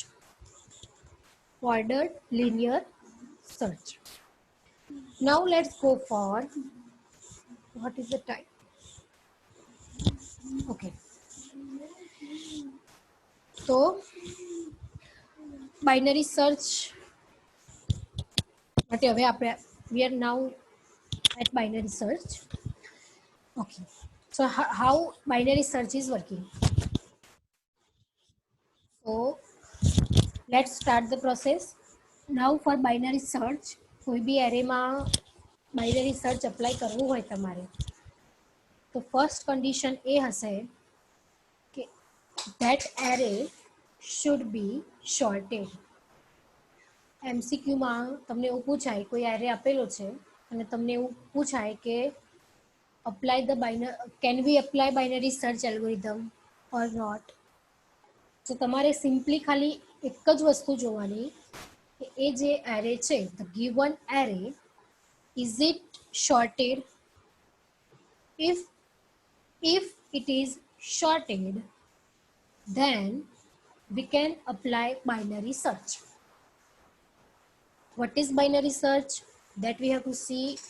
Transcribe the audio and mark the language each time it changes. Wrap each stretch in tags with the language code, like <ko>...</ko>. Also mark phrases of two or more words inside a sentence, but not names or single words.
<en>Ordered linear search. Now let's go for, what is the time? Okay. So binary search</en> <gu>માટે હવે આપણે</gu> <en>we are now at binary search. Okay. So how binary search is working? So let's start the process. Now for binary search,</en> <gu>કોઈ બી એરેમાં</gu> <en>binary search apply</en> <gu>કરવું હોય તમારે, તો</gu> <en>first condition</en> <gu>એ હશે કે</gu> <en>that array should be shorted.</en> <gu>MCQ માં તમને એવું પૂછાય, કોઈ એરે આપેલો છે અને તમને એવું પૂછાય કે</gu> <en>apply the binary, can we apply binary search algorithm or not?</en> <gu>તો તમારે સિમ્પલી ખાલી એક જ વસ્તુ જોવાની કે એ જે એરે છે,</gu> <en>the given array, is it shorted? If it is shorted, then we can apply binary search. What is binary search? That we have to see.</en>